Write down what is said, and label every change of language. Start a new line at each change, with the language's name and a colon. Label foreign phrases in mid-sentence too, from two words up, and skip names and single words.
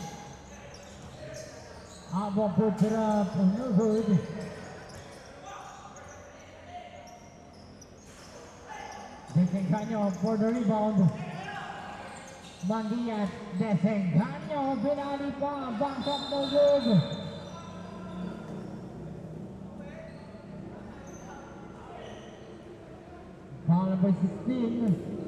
English: Abo puts it up, no good. Desengaño for the rebound. Mandiat, Desengaño, pinali pa, bounce up, no good. Foul number 16.